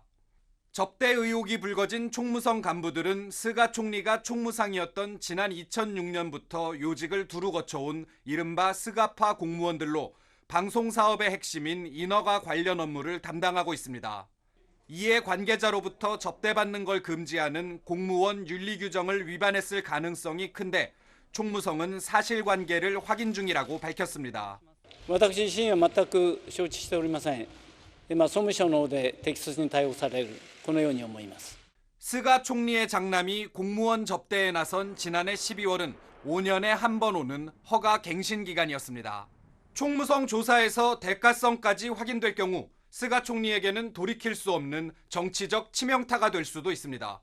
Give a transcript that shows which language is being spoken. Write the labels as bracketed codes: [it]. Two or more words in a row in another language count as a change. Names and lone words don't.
[ko] 접대 의혹이 불거진 총무성 간부들은 스가 총리가 총무상이었던 지난 2006년부터 요직을 두루 거쳐온 이른바 스가파 공무원들로 방송사업의 핵심인 인허가 관련 업무를 담당하고 있습니다. 이에 관계자로부터 접대받는 걸 금지하는 공무원 윤리 규정을 위반했을 가능성이 큰데 총무성은 사실관계를 확인 중이라고 밝혔습니다. [ja] 私自身は全く承知しておりません。総務省の方で適切に対応されるこのように思います。 [ko] 스가 총리의 장남이 공무원 접대에 나선 지난해 12월은 5년에 한 번 오는 허가 갱신 기간이었습니다. 총무성 조사에서 대가성까지 확인될 경우 스가 총리에게는 돌이킬 수 없는 정치적 치명타가 될 수도 있습니다.